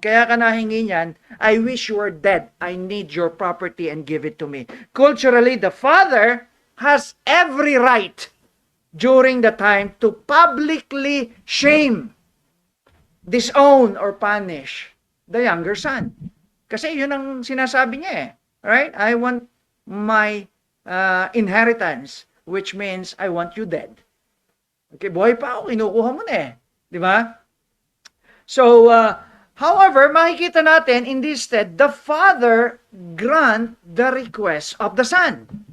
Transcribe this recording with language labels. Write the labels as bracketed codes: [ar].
[tl] Kaya ka nahingi niyan, [en] I wish you were dead. I need your property and give it to me. Culturally, the father has every right during the time to publicly shame, disown, or punish the younger son. [tl] Kasi yun ang sinasabi niya eh. [en] Right? I want my inheritance, which means I want you dead. Okay, [tl] buhay pa ako, kinukuha mo na eh. [en] Di ba? So, however, [tl] makikita natin [en] in this stead, the father grant the request of the son.